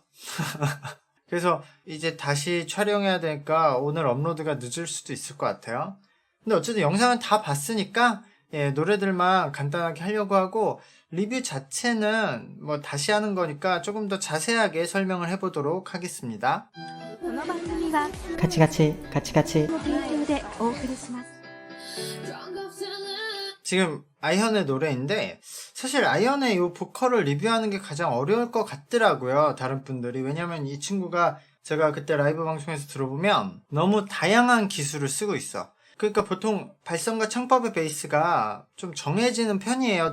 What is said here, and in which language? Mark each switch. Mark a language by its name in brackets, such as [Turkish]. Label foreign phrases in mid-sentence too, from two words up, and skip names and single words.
[Korean] 그래서 이제 다시 촬영해야 되니까 오늘 업로드가 늦을 수도 있을 것 같아요. 근데 어쨌든 영상은 다 봤으니까 노래들만 간단하게 하려고 하고 리뷰 자체는 다시 하는 거니까 조금 더 자세하게 설명을 해보도록 하겠습니다. [Japanese] この番組はカチカチカチカチの提供でお送りします。 [Korean] 지금 아이언의 노래인데 사실 아이언의 이 보컬을 리뷰하는 게 가장 어려울 것 같더라고요. 다른 분들이. 왜냐면 이 친구가 제가 그때 라이브 방송에서 들어보면 너무 다양한 기술을 쓰고 있어. 그러니까 보통 발성과 창법의 베이스가 좀 정해지는 편이에요.